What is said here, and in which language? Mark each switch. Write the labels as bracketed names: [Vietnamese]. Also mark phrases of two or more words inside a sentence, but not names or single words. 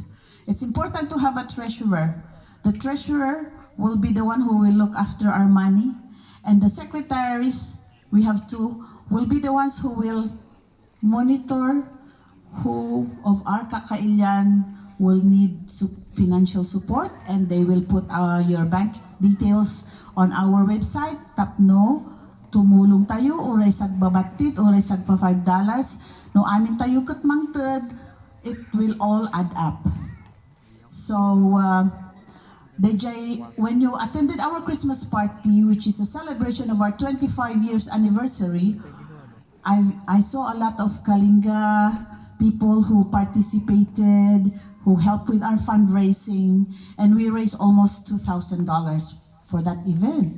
[English] It's important to have a treasurer. The treasurer will be the one who will look after our money, and the secretaries, we have two, will be the ones who will monitor who of our kakailian will need financial support, and they will put your bank details on our website. [Iloko] Tapno, tumulong tayo, uray sagbabatit, uray sagpa $5. No amin tayo katmangted, [English] it will all add up. So, DJ, when you attended our Christmas party, which is a celebration of our 25 years anniversary, I saw a lot of kalingga people who participated, who helped with our fundraising, and we raised almost $2,000 for that event.